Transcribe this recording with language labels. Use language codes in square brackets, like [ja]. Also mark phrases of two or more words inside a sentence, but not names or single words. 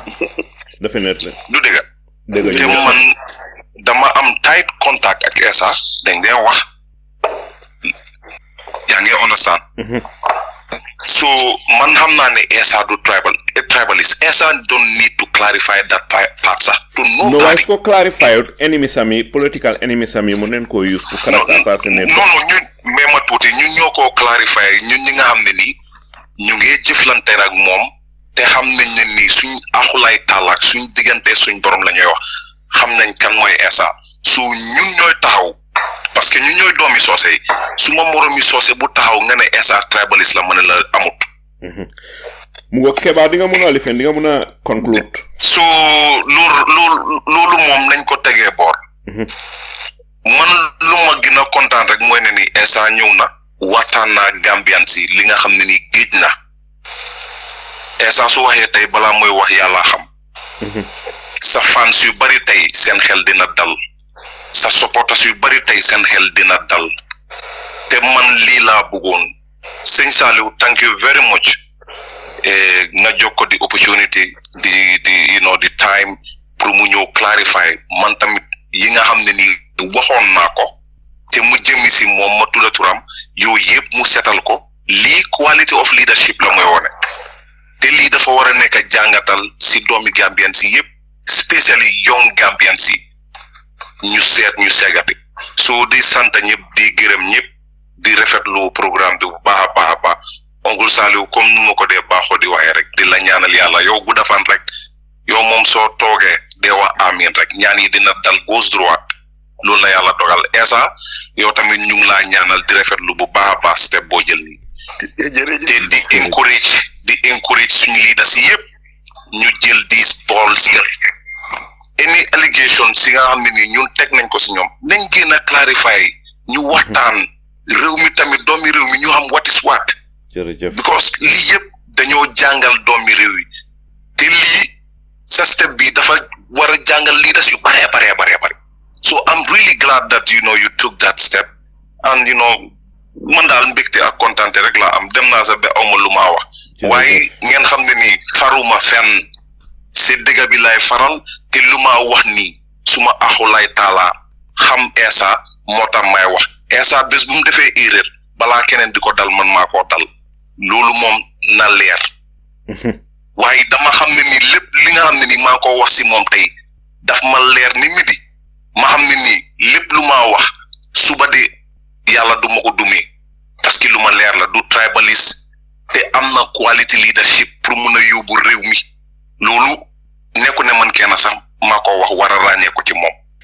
[wo] definitely du dëgg te man dama am [en] tight contact [wo] ak Essa dañ dee wax yaa ngi understand so man xam naa ne Essa du tribalist Essa [en] don't need to clarify that part [wo] sax [en] to nobody. No, why [wo] ko [en] clarify enemy [wo] sami [en] political enemy [wo] sami mu neen ko use pour [en] character assassinate. [wo] Non ñun mais ma tuuti ñun ñoo ko clarify ñun ñi nga xam ne nii ñu ngi jëflante ak moom te xam nañ ne nii suñ axulaay tàllaak suñ diggante suñ borom la ñuy wax xam nañ kan mooy Essa so ñun ñooy taxaw parce que ñun ñooy doomi soose yi su ma moromi soose bu taxaw nga ne Essa tribalist la mën a la amut. mu ngo Keba di nga mën a lifen di nga mën a conclude. so loolu moom nañ ko tegee boor. man lu ma gën a kontaan rek mooy ne ni Essa ñëw na waxtaan naa Gambian si li nga xam ne ni géej na Essa su waxee tey balaa mooy wax yàlla xam. sa fans yu bari tey seen xel dina dal sa supporters yu bari tey seen xel dina dal te man lii laa bëggoon sëñ Salieu [en] thank you very much [wo] nga jokko di opportunity di time pour mu ñëw clarify man tamit yi nga xam ne nii waxoon naa ko te mu jëmi si moom ma tudda turam yooyu yëpp mu setal ko lii [en] quality of leadership [wo] la mooy wone te lii dafa war a nekk jàngatal si doomi Gambian si yëpp [en] especially young Gambian [wo] si ñu seegati so di sant ñëpp di gërëm ñëpp di rafetlu programme bi bu baax a baax Oncle Salieu comme nu ma ko dee baaxoo di waxee rek di la ñaanal yàlla yow gudda fan rek yow moom soo toogee dee wax amiin rek ñaan yi dina dal [fr] gauche droite [wo] loolu la yàlla dogal Essa yow tamit ñu ngi laa ñaanal di rafetlu bu baax a baax step boo jël nii te di encourage suñu leaders yi yëpp ñu jël [en] these bold step any allegation [wo] si nga xam ne nii ñun teg nañ ko si ñoom nañ gën a clarify ñu waxtaan réew mi tamit doomi réew mi ñu xam [en] what is what [wo] jërëjëf because lii yëpp dañoo jàngal doomi réew yi te lii sa step bi dafa war a jàngal leaders yu bare [en] so I'm really glad that you took that step and [wo] man daal mbégte ak kontaante rek laa am dem naa sa ba awma lu maa wax waaye ngeen xam ne nii faruma fenn si dëgg bi lay faral te lu maa wax nii suma axu lay taalaa xam Essa moo tax may wax Essa bés bu mu defee erreur balaa keneen di ko dal man maa koo dal loolu moom na leer waaye dama xam ne nii lépp li nga xam ne nii maa ko wax si moom tey daf ma leer ni midi ma xam ne nii lépp lu maa wax suba de yàlla du ma ko dumee parce que lu ma leer la du tribalist te am na [en] quality leadership [wo] pour mun a yóbbu réew mi loolu nekku ne man kenn sax maa ko wax war a ràññee ko ci moom